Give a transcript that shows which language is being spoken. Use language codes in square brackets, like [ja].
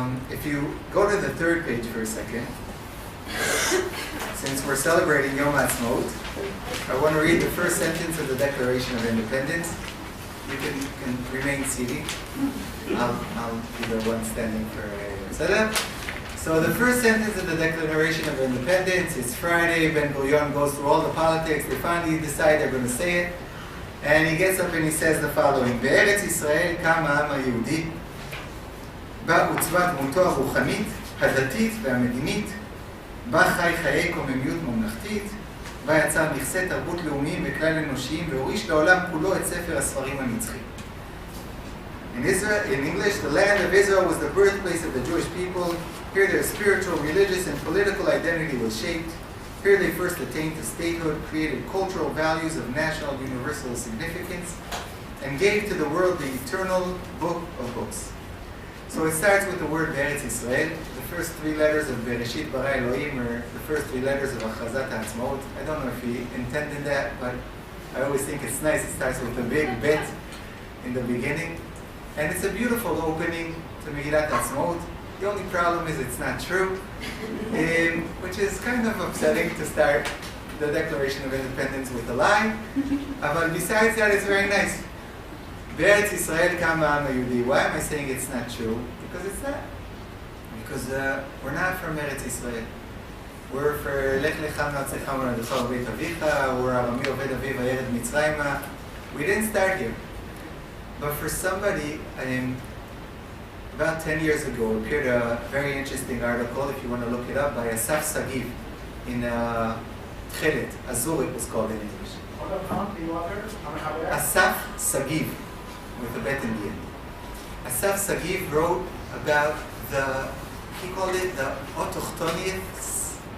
[en] If you go to the third page for a second, since we're celebrating Yom Ha'atzmaut, I want to read the first sentence of the Declaration of Independence. You can remain seated. I'll be the one standing for Salah. So the first sentence of the Declaration of Independence, it's Friday, Ben Gurion goes through all the politics, they finally decide they're going to say it. And he gets up and he says the following, [he] בארץ ישראל קם העם היהודי, בה עוצבה דמותו הרוחנית, הדתית והמדינית, בה חי חיי קוממיות ממלכתית, בה יצר נכסי תרבות לאומיים וכלל אנושיים, והוריש לעולם כולו את ספר הספרים הנצחי. [en] In English, the land of Israel was the birthplace of the Jewish people. Here their spiritual, religious, and political identity was shaped. Here they first attained to statehood, created cultural values of national universal significance, and gave to the world the eternal book of books. So it starts with the word Be'eretz Yisrael. The first three letters of Bereshit Bara Elohim are the first three letters of Achazat HaAtzmaut. I don't know if he intended that, but I always think it's nice. It starts with a big bet in the beginning. And it's a beautiful opening to Megillat HaAtzmaut. The only problem is it's not true, which is kind of upsetting to start the Declaration of Independence with a lie. But besides that, it's very nice. [he] Be'eretz Yisrael קם העם היהודי. [en] Why am I saying it's not true? Because it's not. Because we're not from Eretz Yisrael. We're for [he] לך לך מארצך ומולדתך ובית אביך, [en] we're [he] ארמי עובד אביו הירד מצרימה. [en] We didn't start here. But for somebody, about 10 years ago, appeared a very interesting article, if you want to look it up, by Asaf Sagiv in Tchelet, Azur it was called in English. Asaf Sagiv, with a bet in the end. Asaf Sagiv wrote about he called it the autochthonians.